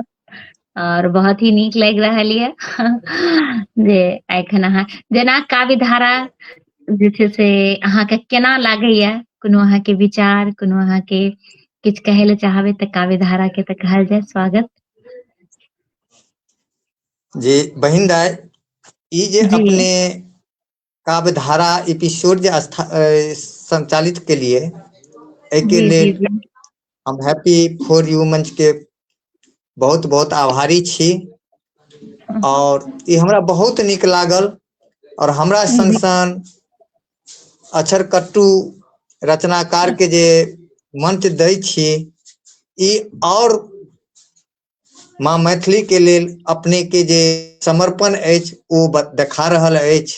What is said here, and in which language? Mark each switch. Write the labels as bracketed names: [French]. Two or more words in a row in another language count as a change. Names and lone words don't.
[Maithili] और बहुत ही नीक लागि रहल ये जे एखन अहाँ जेना काव्य धारा जे छै से अहाँके केना लागैए, कोनो अहाँके विचार, कोनो अहाँके किछु कहै लए चाहबै तऽ काव्य धारा के तऽ कहल जाय स्वागत। जी बहिन दाई, ई जे जी अपने काव्य धारा एपिसोड जे संचालित केलिए, एहिके जी जी लेल जी हम हैप्पी फॉर यू मंच के बहुत बहुत आभारी छी। और ई हमरा बहुत नीक लागल। और हमरा संग जी संग अक्षरकट्टू रचनाकार के जे मंच दै छी, ई और माँ मैथिली के लेल अपने के जे समर्पण अछि ओ देखा रहल अछि।